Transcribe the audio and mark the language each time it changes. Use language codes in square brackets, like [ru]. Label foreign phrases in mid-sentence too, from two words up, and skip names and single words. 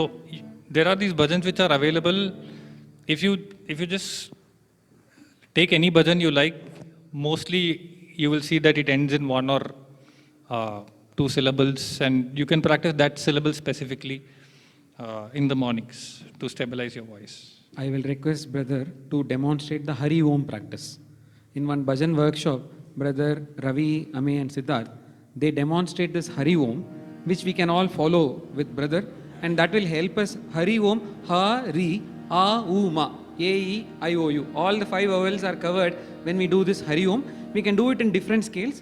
[en] So there are these bhajans which are available. If you just take any bhajan you like, mostly you will see that it ends in one or two syllables, and you can practice that syllable specifically in the mornings to stabilize your voice. I will request brother to demonstrate the Hari Om practice. In one bhajan workshop, brother Ravi, Ame and Siddharth, they demonstrate this Hari Om, which we can all follow with brother, and that will help us Hari Om, Ha, Ri, A, U, Ma. A, E, I, O, U. All the 5 vowels are covered when we do this Hari Om. We can do it in different scales.